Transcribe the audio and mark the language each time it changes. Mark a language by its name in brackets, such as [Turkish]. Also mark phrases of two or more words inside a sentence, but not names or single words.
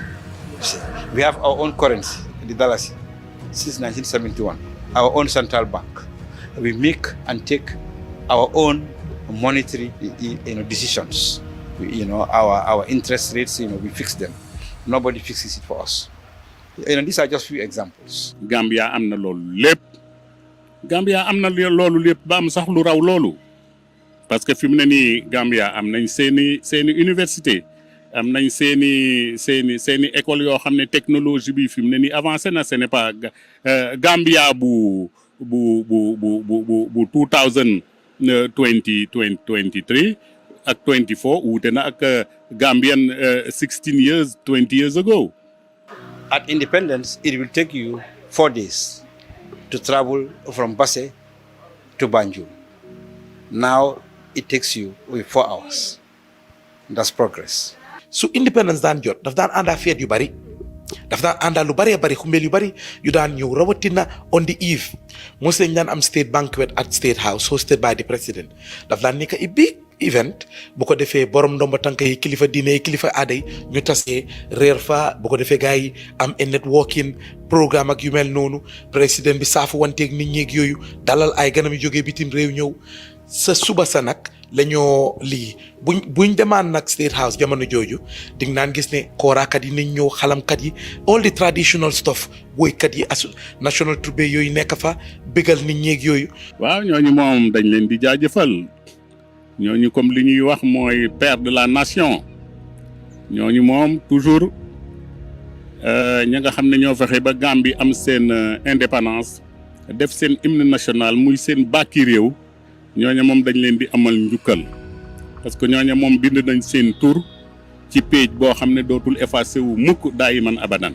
[English] We have our own currency, the dollar, since 1971, our own central bank. We make and take our own monetary decisions. Our interest rates, we fix them. Nobody fixes it for us. These are just few examples. [Wolof] Gambia am na loolu lépp. Gambia am na loolu lépp ba am sax lu raw loolu. [French] Parce que [Wolof] fi mu ne nii Gambia am nañ seeni université, am nañ seeni école yoo xam ne technologie bi fi mu ne nii avancé na. [French] Ce n'est pas [Wolof] Gambia bu 2023 ak 24 wuute na ak Gambian [English] 20 years ago. At independence, it will take you 4 days to travel from Basse to Banjul. Now it takes you 4 hours. That's progress. [Wolof] su independence daan jot daf daan àndaa feet yu bari, daf daan àndaa lu bari xumbeel yu bari yu daan ñëw rawatina [English] on the eve. [Wolof] Mos lañ daan am [English] state banquet at State House hosted by the president. [Wolof] Daf daan nekk [English] a big event [Wolof] bu ko defee borom ndomba tànk yi, kilifa diine yi, kilifa aada yi ñu tasee reer fa. Bu ko defee gars yi am a [English] networking programme [Wolof] ak yu mel noonu. Président bi saafu wanteeg nit ñeeg yooyu, dalal ay ganam yu jógee bitim réew ñëw. Sa suba sa nag la ñoo lii buñ demaan nag State House jamono jooju di nga naan gis ne kooraakat yi nañ ñëw, xalamkat yi, [English] all the traditional stuff, [Wolof] woykat yi national troupe yooyu nekk fa bégal nit ñeeg yooyu. waaw ñooñu moom dañ leen di jaajëfal. ñooñu comme li ñuy wax mooy [French] père de la nation. [Wolof] ñooñu moom toujours ña nga xam ne ñoo fexe ba Gambie am seen indépendance, def seen [French] hymne national [Wolof] muy seen bàkki réew. ñooña moom dañ leen di amal njukkal [French] parce que [Wolof] ñooña moom bind nañ seen tur ci page boo xam ne dootul effacé wu mukk daayiman abadan.